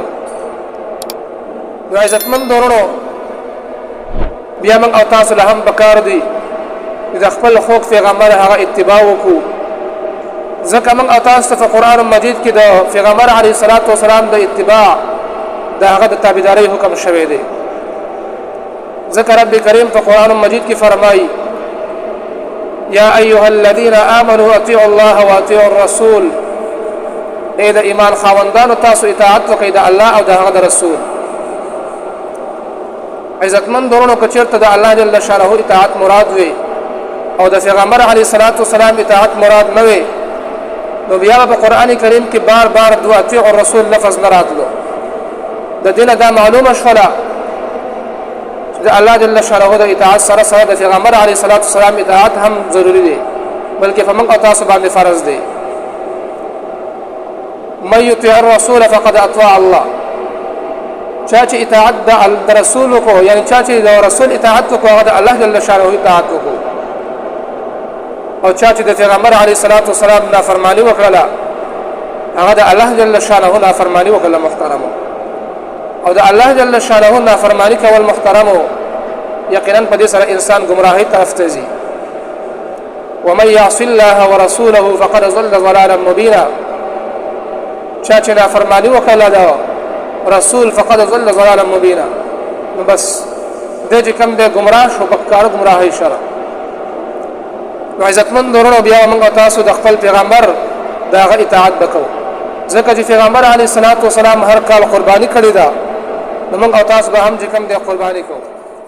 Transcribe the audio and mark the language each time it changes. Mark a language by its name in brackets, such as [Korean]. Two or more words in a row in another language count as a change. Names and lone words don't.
[Pashto] نو عزتمند ورونو بیا موږ او تاسو له هم پکار دي چې د خپل خوږ پیغمبر هغه اتباع وکړو، ځکه موږ او تاسو ته په قرآن مجید کې د پیغمبر [Arabic] علیه الصلاۃ والسلام [Pashto] د اتباع د هغه د تابعدارۍ حکم شوی دی. ذکر رب کریم په قرآن مجید کې فرمایي [Arabic] یا ایها الذین آمنوا اطیعوا الله واطیعوا الرسول، [Pashto] ای د ایمان خاوندانو تاسو اطاعت وکړئ د الله او د هغه د رسول. عزتمند ورونو که چېرته د الله [Arabic] جل شانه [Pashto] اطاعت مراد وي او د پیغمبر [Arabic] علیه الصلاۃ والسلام [Pashto] اطاعت مراد نه وي نو بیا په قرآن کریم کې بار بار دو [Arabic] اطیعوا الرسول [Pashto] لفظ نه راتلو. د دې نه دا معلومه شوله د الله [Arabic] جل شانه [Pashto] د اطاعت سره سره د پیغمبر [Arabic] علیه الصلاۃ والسلام [Pashto] اطاعت هم ضروری دی بلکې په موږ او تاسو باندې فرض دی. [Arabic] من یطیع الرسول فقد اطاع الله، [Pashto] چا چې اطاعت د رسول کو یعنی چا چې د رسول اطاعت کو هغه د الله [Arabic] جل شانه [Pashto] اطاعت کو، او چا چې د پیغمبر [Arabic] علیه الصلاۃ والسلام [Pashto] نافرمانی وکړه هغه د الله [Arabic] جل شانه [Pashto] نافرمانی وکړه محترم. او د الله [Arabic] جل شانه [Pashto] نافرمانی کول محترم یقینا په دې سره انسان گمراهی طرف ته ځي. [Arabic] ومن يعص الله ورسوله فقد ضل ضلالا مبینا، [Pashto] چا چې نافرمانی وکړه دا رسول [Arabic] فقد ضل ضلالا مبینا [Pashto] نو بس دې چې کوم دې گمراه شو بکار گمراهی شره. نو عزتمند ورونو بیا موږ تاسو د خپل پیغمبر دغه اطاعت وکړو، ځکه چې پیغمبر [Arabic] علیه الصلاۃ والسلام [Pashto] هر کال قرباني کړې ده نو موږ او تاسو به هم چې کوم دې قرباني کوو.